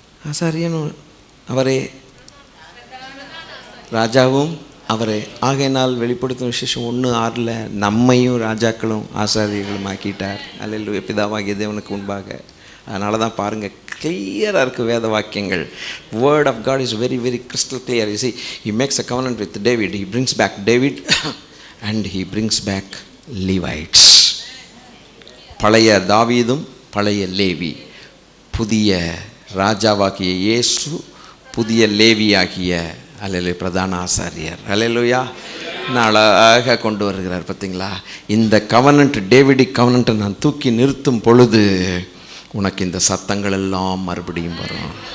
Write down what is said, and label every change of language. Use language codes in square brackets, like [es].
[ta] ஆசாரியனும் அவரே, ராஜாவும் அவரே. ஆகையினால் வெளிப்படுத்தும் விசேஷம் 1:6 நம்மையும் ராஜாக்களும் ஆசாரியர்களும் ஆக்கிட்டார். அல்லேலூயா. பிதாவாகிய தேவனுக்கு முன்பாக. அதனால தான் பாருங்கள், கிளியராக இருக்குது வேத வாக்கியங்கள். [en] Word of God is very very crystal clear. You see, he makes a covenant with David. He brings back David and he brings back Levites. [ta] பழைய தாவீதும் பழைய லேவி, புதிய ராஜாவாகிய இயேசு, புதிய லேவியாகிய அல்லேலூயா பிரதான ஆசாரியர். அல்லேலூயா. அழகாக கொண்டு வருகிறார். பார்த்தீங்களா? இந்த கவனன்ட், டேவிடிக் கவனன்ட்டை நான் தூக்கி நிறுத்தும் பொழுது உனக்கு இந்த சத்தங்கள் எல்லாம் மறுபடியும் வரும்.